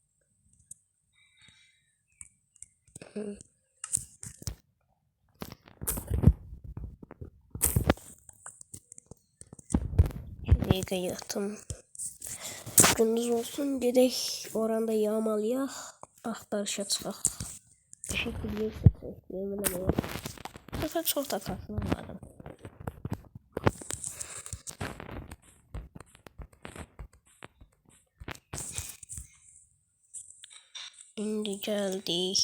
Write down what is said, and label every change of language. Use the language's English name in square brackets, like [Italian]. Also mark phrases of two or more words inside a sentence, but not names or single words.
[Turkish] Şuraya yatım. [Azerbaijani] Gündüz olsun gedək. Oranda yağmalayaq. Axtarışa çıxaq. [Turkish] Teşekkür ederim. Zaten çok da kasılmadım. [Azerbaijani] İndi geldik.